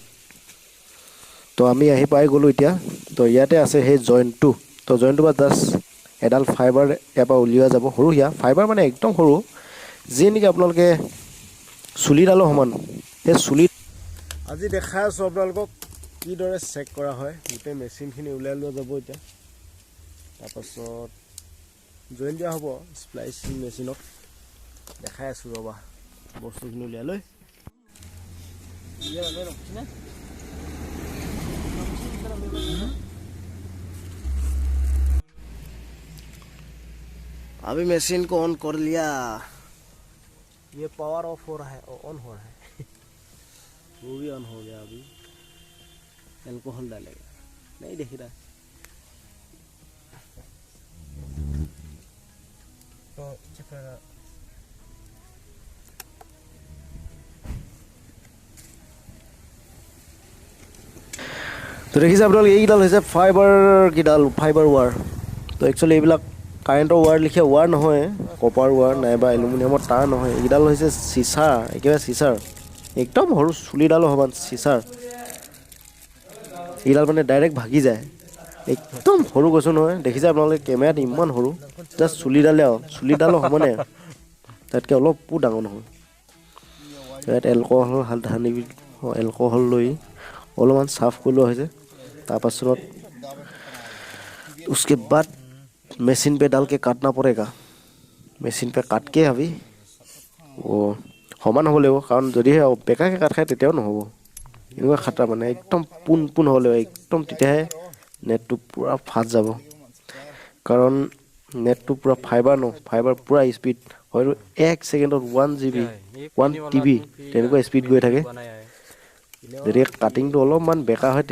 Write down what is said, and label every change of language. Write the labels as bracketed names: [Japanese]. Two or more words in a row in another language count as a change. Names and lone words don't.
[Assamese] তো আমি আহি পাই গ'লোঁ এতিয়া তো ইয়াতে আছে সেই জইণ্টটো তো জইণ্টটো বা জাষ্ট এডাল ফাইবাৰ ইয়াৰ পৰা উলিওৱা যাব সৰু হিয়া ফাইবাৰ মানে একদম সৰু যি নেকি আপোনালোকে চুলিডালো সমান সেই চুলি আজি দেখাই আছোঁ আপোনালোকক কিদৰে চেক কৰা হয় গোটেই মেচিনখিনি উলিয়াই লোৱা যাব এতিয়া তাৰপাছত জইন দিয়া হ'ব স্প্লাইচিং মেচিনত দেখাই আছোঁ ৰ'বা বস্তুখিনি উলিয়াই লৈ [Hindi] अभी मशीन को ऑन कर लिया ये पावर ऑफ हो रहा है ऑन हो रहा है वो भी ऑन हो गया अभी एल्कोहल डालेगा नहीं देख रहा [Assamese] तो তো দেখিছে আপোনালোকে এইকেইডাল হৈছে ফাইবাৰ ৱাৰ তো একচুৱেলি এইবিলাক কাৰেণ্টৰ ৱাৰ লিখীয়া ৱাৰ নহয় কপাৰ ৱাৰ নাইবা এলুমিনিয়ামৰ তাঁৰ নহয় এইকেইডাল হৈছে চিচাৰ একেবাৰে চিচাৰ একদম সৰু চুলিডালো সমান চিচাৰ এইডাল মানে ডাইৰেক্ট ভাগি যায় একদম সৰু কৈছোঁ নহয় দেখিছে আপোনালোকে কেমেৰাত ইমান সৰু জাষ্ট চুলিডালো সমানে তাতকৈ অলপো ডাঙৰ নহয় ইয়াত এলকহল লৈ অলপমান চাফ কৰি লোৱা হৈছে তাৰপাছত [Hindi] उसके बाद मशीन पे डाल के काटना पड़ेगा मशीन पे काट के अभी वो [Assamese] সমান হ'ব লাগিব কাৰণ যদিহে বেকাকৈ কাট খায় তেতিয়াও নহ'ব এনেকুৱা খাটা মানে একদম পোন হ'ব লাগিব একদম তেতিয়াহে নেটটো পূৰা ফাষ্ট যাব কাৰণ নেটটো পূৰা ফাইবাৰ পূৰা স্পীড হয়তো 1 ছেকেণ্ডত 1 GB 1 TB তেনেকুৱা স্পীড গৈ থাকে যদি কাটিংটো অলপমান বেকা হয়